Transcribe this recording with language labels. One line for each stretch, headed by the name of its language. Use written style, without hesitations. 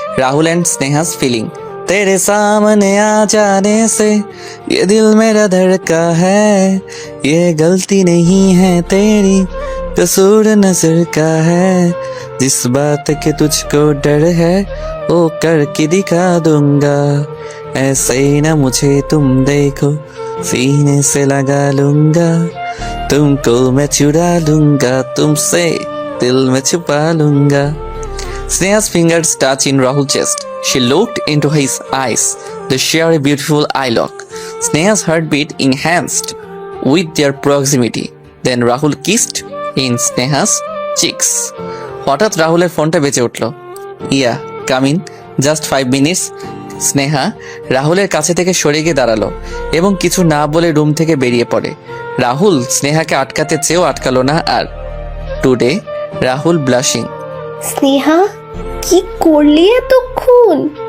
Hindi: Rahul
English: And Sneha's feeling.
Hindi: तेरे सामने आ जाने से ये दिल मेरा धड़का है, ये गलती नहीं है तेरी, कसूर नजर का है, जिस बात के तुझको डर है वो करके दिखा दूंगा, ऐसे ही ना मुझे तुम देखो, सीने से लगा लूंगा, तुमको मैं चुरा लूंगा, तुमसे दिल में छुपा लूंगा।
English: Sneha's fingers touch in Rahul's chest. She looked into his eyes. They share a beautiful eye lock. Sneha's heartbeat enhanced with their proximity. Then Rahul kissed in Sneha's cheeks.
Bangla: হঠাৎ রাহুলের ফোনটা বেজে উঠল।
English: Yeah come in, just 5 minutes.
Bangla: Sneha রাহুলের কাছে থেকে সরে গিয়ে দাঁড়ালো এবং কিছু না বলে রুম থেকে বেরিয়ে পড়ে। রাহুল স্নেহাকে আটকাতে চেয়েও আটকালো না। আর
English: Today Rahul blushing.
Bangla: স্নেহা, কি করলি এতক্ষণ?